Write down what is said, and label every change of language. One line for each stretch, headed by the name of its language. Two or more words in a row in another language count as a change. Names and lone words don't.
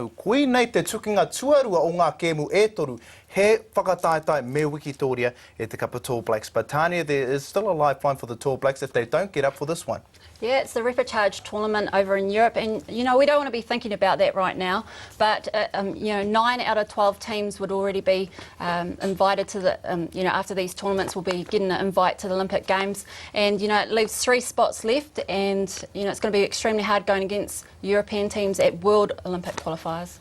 Māori: Koe nei te tukinga tuarua o ngā kēmu e toru, he whakataetai me Wikitoria e te kapa Tall Blacks.
English: But Tānia, there is still a lifeline for the Tall Blacks if they don't get up for this one. Yeah, it's the repechage tournament over in Europe, and you know we don't want to be thinking about that right now. But you know, 9 out of 12 teams would already be invited to the you know, after these tournaments will be getting an invite to the Olympic Games, and you know it leaves 3 spots left, and you know it's going to be extremely hard going against European teams at World Olympic qualifiers.